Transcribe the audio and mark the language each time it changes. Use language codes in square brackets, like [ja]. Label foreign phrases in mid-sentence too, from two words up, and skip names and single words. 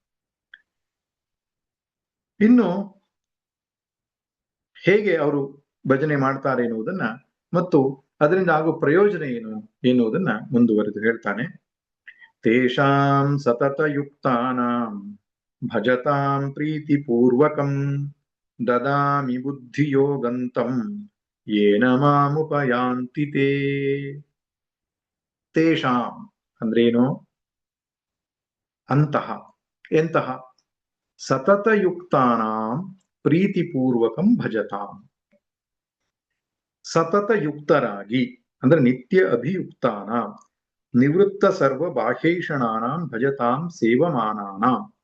[kn] ಇನ್ನು ಹೇಗೆ ಅವರು ಭಜನೆ ಮಾಡ್ತಾರೆ ಎನ್ನುವುದನ್ನ ಮತ್ತು ಅದರಿಂದ ಆಗುವ ಪ್ರಯೋಜನ ಏನು ಎನ್ನುವುದನ್ನ ಮುಂದುವರೆದು ಹೇಳ್ತಾನೆ. [sa] ತೇಷಾಂ ಸತತ ಯುಕ್ತಾನಾಂ ಭಜತಾಂ ಪ್ರೀತಿಪೂರ್ವಕಂ ದದಾಮಿ ಬುದ್ಧಿಯೋಗಂತಂ ಯೇನ ಮಾಮುಪಯಾಂತಿ ತೇ. [kn] ತೇಷಾಂ ಅಂದ್ರೇನು? ಅಂತಹ, ಎಂತಹ? [sa] ಸತತಯುಕ್ತಾನಾಂ ಪ್ರೀತಿಪೂರ್ವಕಂ ಭಜತಾಂ. [kn] ಸತತಯುಕ್ತರಾಗಿ ಅಂದ್ರೆ [sa] ನಿತ್ಯ ಅಭಿಯುಕ್ತಾನಾಂ, ನಿವೃತ್ತ ಸರ್ವ ಬಾಹ್ಯೈಷಣಾನಾಂ ಭಜತಾಂ ಸೇವಮಾನಾನಾಂ.